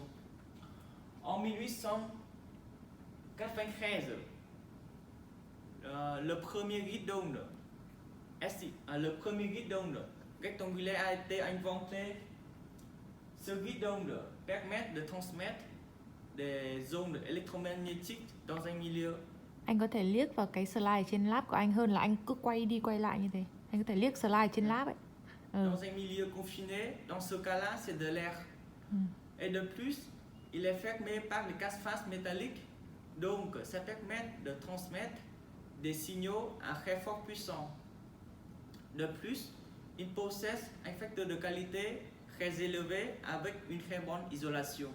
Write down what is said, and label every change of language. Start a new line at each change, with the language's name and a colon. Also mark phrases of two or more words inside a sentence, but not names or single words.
French: En 1893, le premier guidon rectangulaire a été inventé. Ce guidon permet de transmettre des ondes électromagnétiques dans un milieu.
Vietnamese: Anh có thể liếc vào cái slide trên lab của anh hơn là anh cứ quay đi quay lại như thế. Anh có thể liếc slide trên lab ấy.
French: Dans un milieu confiné, dans ce cas-là, c'est de l'air. Et de plus, il est fermé par les casse-faces métalliques, donc ça permet de transmettre des signaux à très forte puissance. De plus, il possède un facteur de qualité très élevé avec une très bonne isolation.